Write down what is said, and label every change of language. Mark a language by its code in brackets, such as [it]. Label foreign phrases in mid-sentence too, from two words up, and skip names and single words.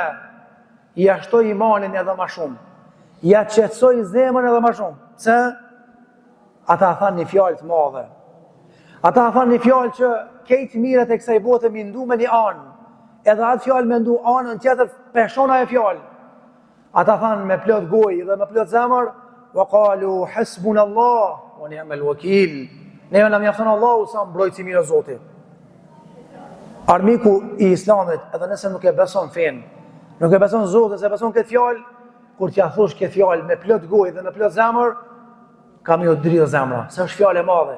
[sq] Ja shtoj imanin edhe ma shumë. Ja qetësoj zemrën edhe ma shumë. Se? Ata thanë një fjalë të madhe. Ata thanë një fjalë që kejtë mirët e kësaj bote mi ndu me një anë. Edhe atë fjalë me ndu anën tjetër peshona e fjalë. Ata thanë me plot gojë dhe me plot zemër, [ar] وقالوا حسبنا الله ونعم الوكيل. [sq] Neve na mjafton Allahu sa mbrojtësi mirë o Zoti. Armiku i Islamit, edhe nëse nuk e beson fen, nuk e beson Zotin, se beson këtë fjalë, kur t'ja thosh këtë fjalë me plot gojë dhe me plot zemër, kam ju dridhë zemra, se është fjalë e madhe.